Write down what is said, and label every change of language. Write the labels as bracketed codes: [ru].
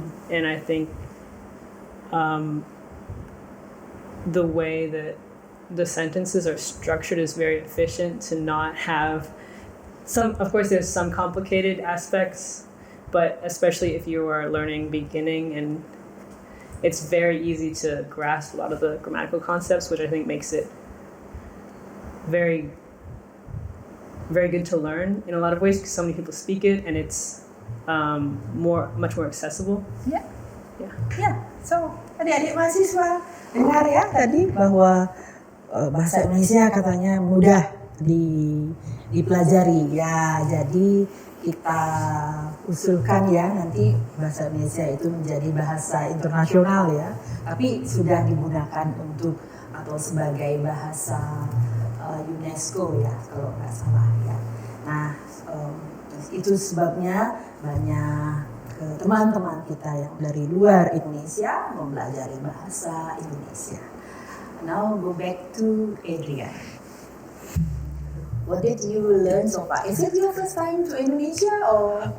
[en] And I think the way that the sentences are structured is very efficient to not have some, of course there's some complicated aspects, but especially if you are learning beginning, and it's very easy to grasp a lot of the grammatical concepts, which I think makes it very, very good to learn in a lot of ways, because so many people speak it, and it's much more accessible. Ya. Yeah. Ya. [id] So, adik-adik mahasiswa dengar ya tadi bahwa bahasa Indonesia katanya mudah dipelajari ya. Jadi kita usulkan ya nanti bahasa Indonesia itu menjadi bahasa internasional ya, tapi sudah digunakan untuk atau sebagai bahasa UNESCO ya kalau nggak salah ya. Nah itu sebabnya banyak teman-teman kita yang dari luar Indonesia mempelajari bahasa Indonesia. [en] Now go back to Adrian. What did you learn so far? Is it your first time to Indonesia or?